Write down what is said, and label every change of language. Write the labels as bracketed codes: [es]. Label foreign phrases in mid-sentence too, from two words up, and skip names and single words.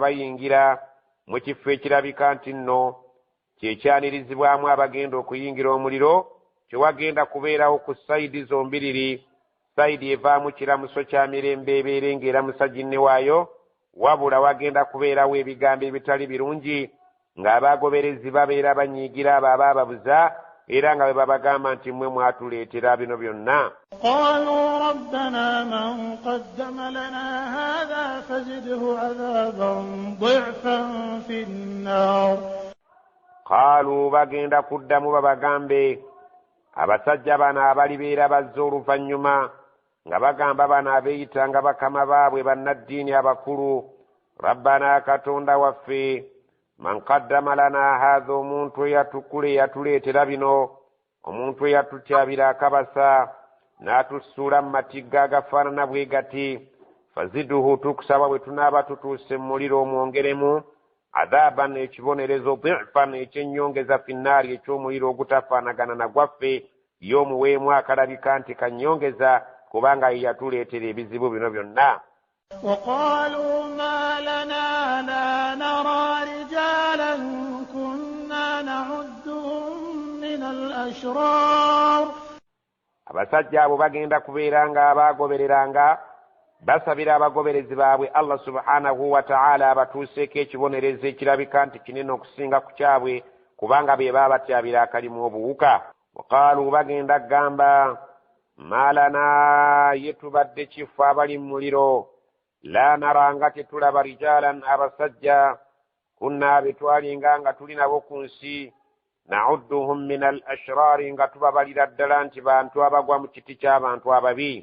[lg] bayingira mu kifo ekirabika nti nno kyekyanirizibwamu abagenda okuyingira omuliro, kyewagenda kubeerawo ku sayidi zombiriri, sayidi evaamu kiramuso kya mirembe ebeere ng'eramusa ginne waayo, wabula wagenda kubeerawo ebigambo ebitali birungi ng'abaagoberezi babeera banyiigira abo abaababuza era nga bwe babagamba nti mmwe mwatuleetera bino byonna. [ar] قالوا ربنا من قدم لنا هذا فزده عذابا ضعفا في النار. [lg] قالوا bagenda kuddamu babagambe abasajja bano abalibeera bazze oluvannyuma nga bagamba bano abeeyita nga bakama baabwe bannaddiini abakulu, rabbana katonda waffe, [ar] من قدم لنا هذا [lg] omuntu eyatukule yatuleetera bino, omuntu eyatutyabira akabasa n'atussuula mu matigga agafaanana bwe gati, faziduhu tukusaba bwe tunaaba tutuuse mu muliro omwongeremu adhaaban ekibonerezo dhifan ekyennyongeza finnaari eky'omuliro ogutafaanagana na gwaffe y'omuweemu akalabika nti kannyongeza kubanga ye yatuleetera ebizibu bino byonna. [ar] وقالوا ما لنا لا نرى رجالا كنا نعدهم من الأشرار. [lg] abasajja abo bagenda kubeera nga abaagobereranga basabira abagoberezi baabwe [ar] الله سبحانه وتعالى [lg] abatuuseeko ekibonerezo ekirabika nti kinene okusinga ku kyabwe kubanga be baba batyabira akalimu obuwuka. waqaalu bagenda kugamba maalana yetubadde kifo abali mu muliro [ar] لا نرى [lg] nga tetulaba rijalan abasajja kunna betwalinga nga tuli nabo ku nsi [ar] نعدهم من الأشرار [lg] nga tubabalira ddala nti bantu abagwa mu kiti ky'abantu ababi.